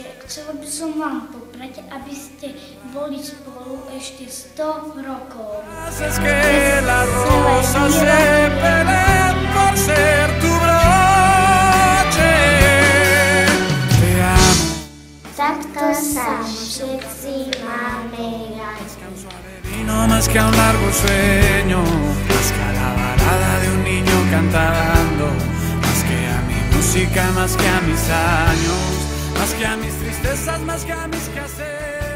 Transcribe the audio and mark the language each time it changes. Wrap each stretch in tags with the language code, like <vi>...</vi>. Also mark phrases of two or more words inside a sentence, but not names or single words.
<sk>Chcela by som vám poprať, aby ste boli spolu ešte 100 rokov. Takto sa všetci máme radi.</sk> <es>Más que a un largo sueño, más que a la balada de un niño cantando, más que a mi música, más que a mis años, más que a mis tristezas, más que a mis quehaceres.</es>